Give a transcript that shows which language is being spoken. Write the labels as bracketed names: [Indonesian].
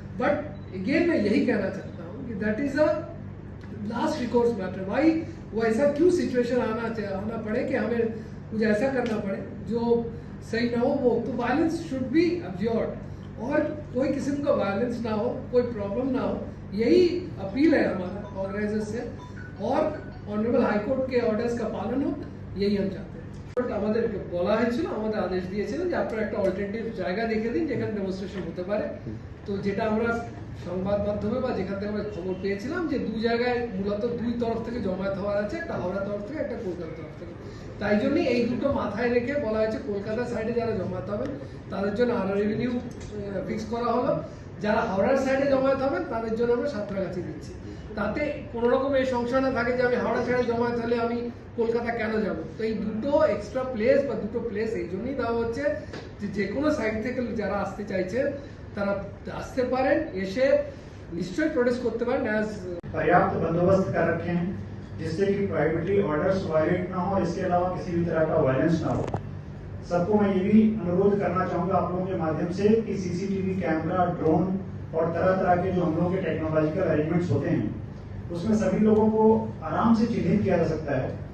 [Hindi] But again मैं यही कहना चाहता हूँ कि [English] That is a last recourse matter. [Hindi] भाई वो ऐसा क्यों सिचुएशन आना पड़े कि हमें कुछ ऐसा करना पड़े जो सही ना हो। वो तो [English] violence should be absorbed, [Hindi] और कोई किस्म का वायलेंस ना हो, कोई प्रॉब्लम ना हो, यही अपील है हमारा ऑर्गेनाइजर्स से। और অনারেবল হাইকোর্টকে অর্ডার্সকা পালন হোক, यही हम चाहते हैं। [Bangla] আমাদেরকে বলা হয়েছিল, আমাদের আদেশ দিয়েছিলেন যে আপনারা একটা অল্টারনেটিভ জায়গা দেখে দিন যেখানে ডেমনস্ট্রেশন হতে পারে। তো যেটা আমরা সংবাদ মাধ্যমে বা যেখান থেকে আমরা খবর পেয়েছিলাম যে দু জায়গায় মূলত দুই তরফ থেকে জমায়েত হওয়ার আছে, একটা হাওড়া তরফ থেকে, একটা কলকাতা তরফ থেকে। তাই জন্যই এই দুটো মাথায় রেখে বলা হয়েছে কলকাতা সাইডে যারা জমায়েত হবেন তাদের জন্য আরো রেভিনিউ ফিক্স করা হলো, যারা হাওড়ার সাইডে জমায়েত হবেন তাদের জন্য আমরা সাঁতরাগাছি দিচ্ছি। তাতে কোনো রকম এই সংশয় না থাকে যে আমি হাওড়া সাইডে জমায়েত হলে আমি কলকাতা কেন যাব। তো এই দুটো এক্সট্রা প্লেস বা দুটো প্লেস এই জন্যই দেওয়া হচ্ছে যে কোনো সাইড থেকে যারা আসতে চাইছেন তারা আসতে পারেন, এসে নিশ্চয়ই প্রোটেস্ট করতে পারেন। [Hindi] पर्याप्त बंदोबस्त कर रखे हैं जिससे कि प्राइवेटरी ऑर्डर्स वायलेट ना हो, इसके अलावा किसी भी तरह का वायलेंस ना हो। सबको मैं ये भी अनुरोध करना चाहूंगा आप लोगों के माध्यम से कि सीसीटीवी कैमरा, ड्रोन और तरह तरह के जो हम लोगों के टेक्नोलॉजिकल अरेंजमेंट्स होते हैं उसमें सभी लोगों को आराम से चिन्हित किया जा सकता है।